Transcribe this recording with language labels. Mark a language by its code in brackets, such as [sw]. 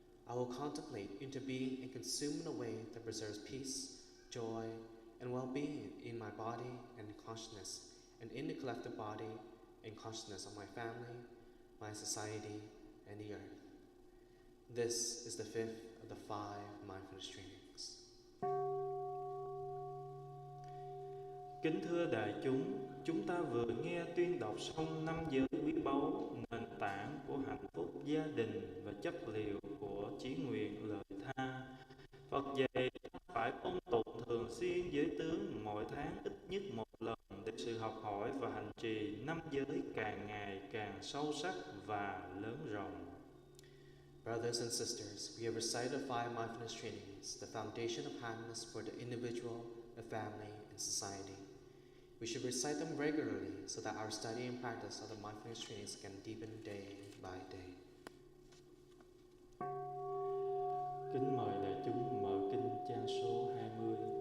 [en] I will contemplate into being and consume in a way that preserves peace, joy, and well-being in my body and consciousness, and in the collective body and consciousness of my family, my society, and the earth. This is the 5th of the 5 mindfulness trainings. [vi] Kính thưa đại chúng ta vừa nghe tuyên đọc xong 5 giới quý báu, nền tảng của hạnh phúc gia đình và chất liệu của chí nguyện lợi tha. Phật dạy phải ôn tụng thường xuyên giới tướng mỗi tháng ít nhất 1 lần để sự học hỏi và hành trì 5 giới càng ngày càng sâu sắc và lớn rộng. [en] Brothers and sisters, we have recited the 5 mindfulness trainings, the foundation of happiness for the individual, the family, and society. We should recite them regularly so that our study and practice of the mindfulness trainings can deepen day by day. [vi] Kính mời đại chúng mở kinh trang số 20.